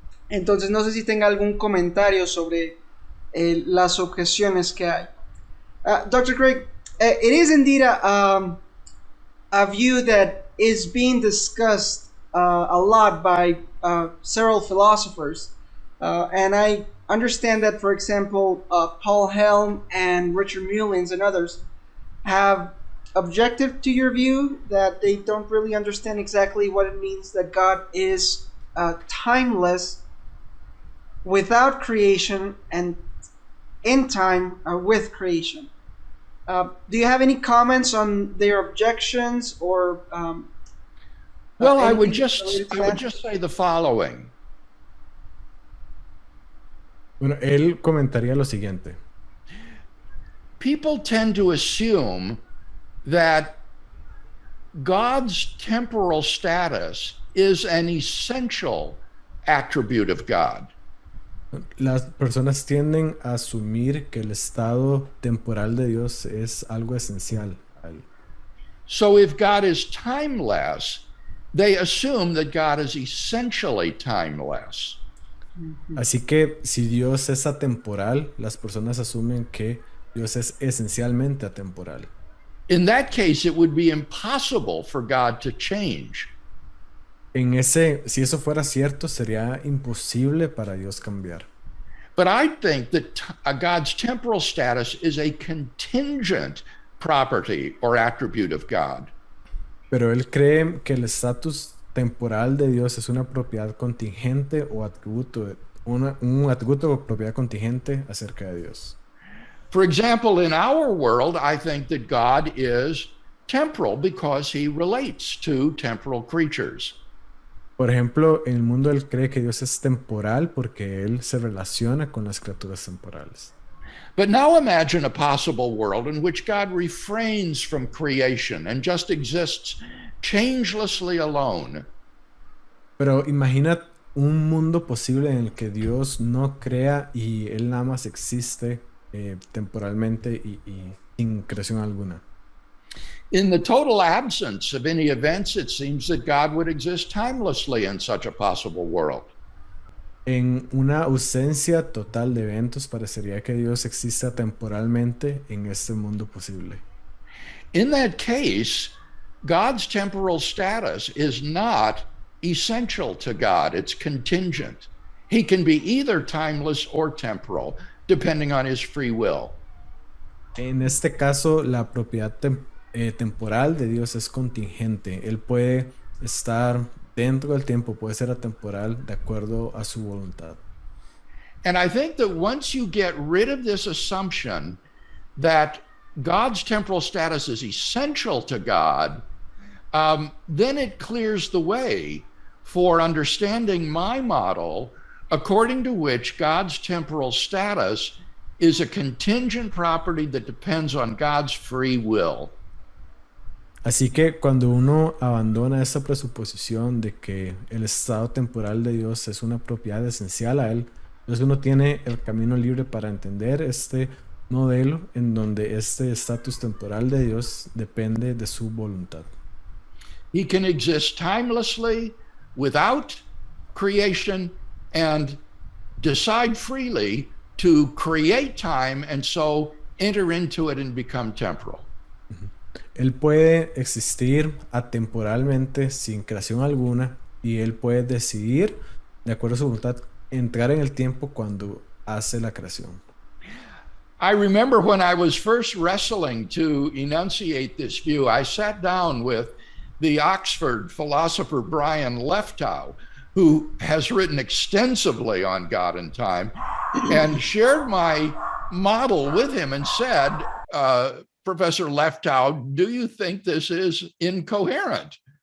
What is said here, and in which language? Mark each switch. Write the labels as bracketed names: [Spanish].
[Spanish] Entonces no sé si tenga algún comentario sobre las objeciones que hay. [English] Dr. Craig, it is indeed a view that is being discussed a lot by several philosophers. And I understand that, for example, Paul Helm and Richard Mullins and others have objected to your view, that they don't really understand exactly what it means that God is timeless without creation and in time with creation. Do you have any comments on their objections or? Well, I would just say the following. [Spanish] Bueno, él comentaría lo siguiente. [English] People tend to assume that God's temporal status is an essential attribute of God. [Spanish] Las personas tienden a asumir que el estado temporal de Dios es algo esencial a él. [English] So if God is timeless, they assume that God is essentially timeless. [Spanish] Así que si Dios es atemporal, las personas asumen que Dios es esencialmente atemporal. [English] In that case, it would be impossible for God to change. [Spanish] Si eso fuera cierto, sería imposible para Dios cambiar. [English] But I think that God's temporal status is a contingent property or attribute of God. [Spanish] Pero él cree que el estatus temporal de Dios es una propiedad contingente o atributo, un atributo o propiedad contingente acerca de Dios. [English] For example, in our world, I think that God is temporal because he relates to temporal creatures. [Spanish] Por ejemplo, en el mundo él cree que Dios es temporal porque él se relaciona con las criaturas temporales. [English] But now imagine a possible world in which God refrains from creation and just exists changelessly alone. [Spanish] Pero imagina un mundo posible en el que Dios no crea y Él nada más existe temporalmente y sin creación alguna. [English] In the total absence of any events, it seems that God would exist timelessly in such a possible world. [Spanish] En una ausencia total de eventos, parecería que Dios exista temporalmente en este mundo posible. [English] In that case, God's temporal status is not essential to God, it's contingent. He can be either timeless or temporal, depending on his free will. [Spanish] En este caso, la propiedad temporal de Dios es contingente. Él puede estar dentro del tiempo, puede ser atemporal de acuerdo a su voluntad. [English] And I think that once you get rid of this assumption that God's temporal status is essential to God, then it clears the way for understanding my model, according to which God's temporal status is a contingent property that depends on God's free will. [Spanish] Así que cuando uno abandona esa presuposición de que el estado temporal de Dios es una propiedad esencial a Él, entonces uno tiene el camino libre para entender este modelo en donde este estatus temporal de Dios depende de su voluntad. [English] He can exist timelessly without creation and decide freely to create time and so enter into it and become temporal. [Spanish] Él puede existir atemporalmente sin creación alguna y él puede decidir, de acuerdo a su voluntad, entrar en el tiempo cuando hace la creación. [English] I remember when I was first wrestling to enunciate this view, I sat down with the Oxford philosopher Brian Leftow, who has written extensively on God and time, and shared my model with him and said, Professor Leftow, do you think this is incoherent?